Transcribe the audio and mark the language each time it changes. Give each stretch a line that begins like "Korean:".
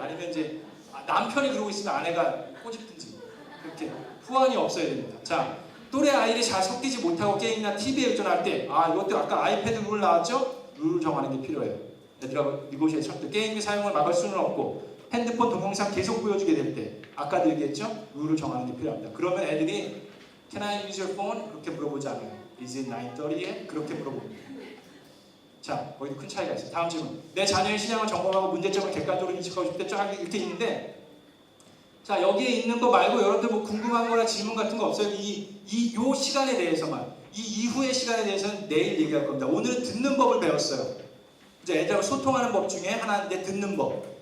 Korean: 아니면 이제 남편이 그러고 있으면 아내가 꼬집든지 그렇게 후환이 없어야 됩니다. 자, 또래 아이들이 잘 섞이지 못하고 게임이나 TV에 의존할 때 이것도 아까 아이패드 룰 나왔죠? 룰을 정하는 게 필요해요. 애들하고 이곳에 절대 게임기 사용을 막을 수는 없고 핸드폰 동영상 계속 보여주게 될 때 아까도 얘기했죠? 룰을 정하는 게 필요합니다. 그러면 애들이
English: Can I use your phone?
Korean: 그렇게 물어보지 않아요.
English: Is it 9:30 yet?
Korean: 그렇게 물어봅니다. 자, 거기도 큰 차이가 있어요. 다음 질문. 내 자녀의 신앙을 점검하고 문제점을 객관적으로 인식하고 싶을 때 쫙 이렇게 있는데, 자, 여기에 있는 거 말고 여러분들 뭐 궁금한 거나 질문 같은 거 없어요? 요 시간에 대해서만, 이 이후의 시간에 대해서는 내일 얘기할 겁니다. 오늘은 듣는 법을 배웠어요. 이제 애들하고 소통하는 법 중에 하나인데 듣는 법.